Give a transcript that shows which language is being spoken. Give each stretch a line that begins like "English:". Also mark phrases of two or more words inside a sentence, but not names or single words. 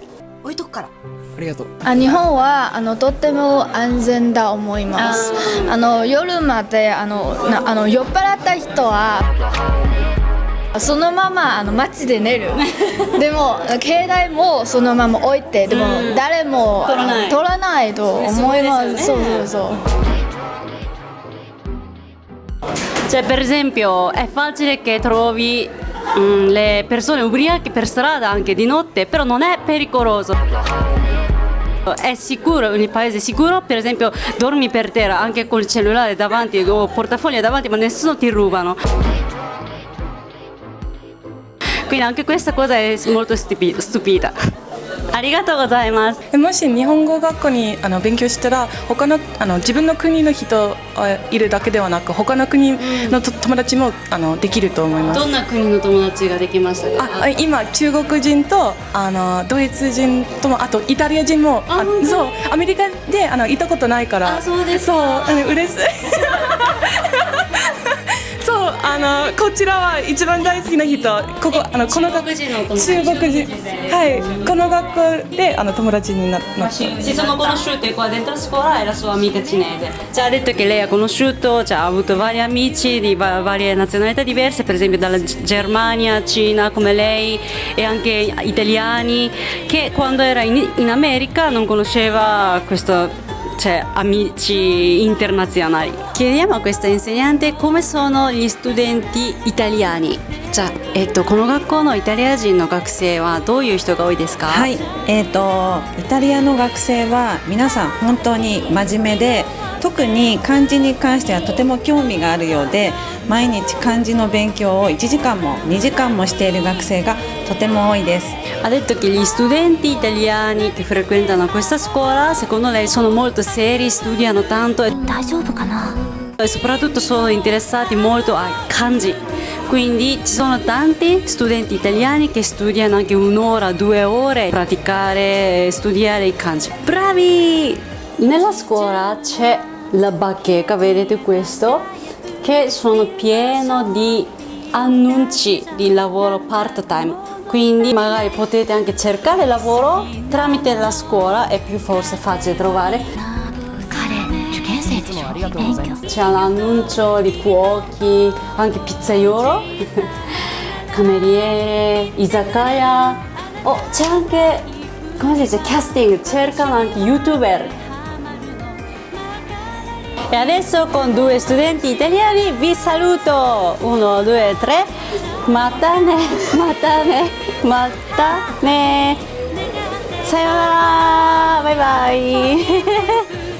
Japanese: ありがとう。日本はとっても安全だ思います。夜まで酔っ払った人はそのまま街で寝る。でも携帯もそのまま置いて、でも誰も取らないと思います。そう。
Italian: Cioè, per esempio, è facile che trovi le persone ubriache per strada anche di notte, però non è pericoloso. È sicuro, il paese è sicuro, per esempio dormi per terra anche col cellulare davanti o portafoglio davanti, ma nessuno ti rubano. Quindi anche questa cosa è molto stupida.
Japanese: ありがとうございます。もし日本語学校に勉強したら、他の自分の国の人いるだけではなく、他の国の友達もできると思います。どんな国の友達ができましたか？今中国人とドイツ人とも、あとイタリア人も、そうアメリカで行ったことないから。そうです。そう嬉しい。そうこちらは一番大好きな人、この学校、中国人、はい、この学校で友達になった。
Italian: Ci sono conosciute qua dentro scuola e la sua amica cinese. Ci ha detto che lei ha conosciuto, cioè, ha avuto vari amici di varie nazionalità diverse, per esempio dalla Germania, Cina come lei e anche italiani, che quando era in America non conosceva questo. Cioè, amici internazionali. Chiediamo a questa insegnante come sono gli studenti italiani.
Japanese: じゃあ、この学校のイタリア人の学生はどういう人が多いですか？はい、イタリアの学生は皆さん本当に真面目で、特に漢字に関してはとても興味があるようで、毎日漢字の勉強を1時間も2時間もしている学生がとても多いです。
Italian: Ha detto che gli studenti italiani che frequentano questa scuola, secondo lei, sono molto seri, studiano tanto e soprattutto sono interessati molto ai kanji. Quindi ci sono tanti studenti italiani che studiano anche 1 ora, 2 ore, praticare, studiare i kanji. Bravi! Nella scuola c'è la bacheca, vedete questo, che sono pieno di annunci di lavoro part-time. Quindi magari potete anche cercare lavoro tramite la scuola, è più forse facile trovare. C'è un annuncio di cuochi, anche pizzaiolo, cameriere, izakaya. Oh, c'è anche, come si dice, casting, cercano anche youtuber. E adesso con 2 studenti italiani vi saluto. 1, 2, 3.
Japanese: またね、またね、またね. Sayonara,
English: bye bye.